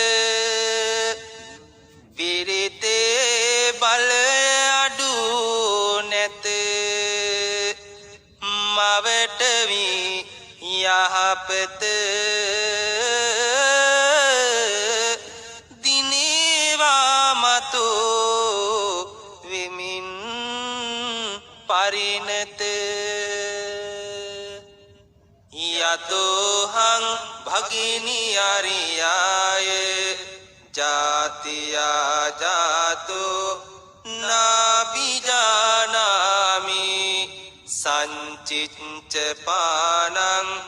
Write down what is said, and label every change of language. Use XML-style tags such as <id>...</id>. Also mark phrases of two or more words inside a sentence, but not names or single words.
<si>පිරිතේ බලය අඩු නැත මවට වී යහපත දිනේවා මතු වෙමින් පරිණත</si> <pi>යතෝහං භගිනි අරියාය ජාතියා ජාතෝ නාබිජානාමි සංචිච්ච පානං</pi>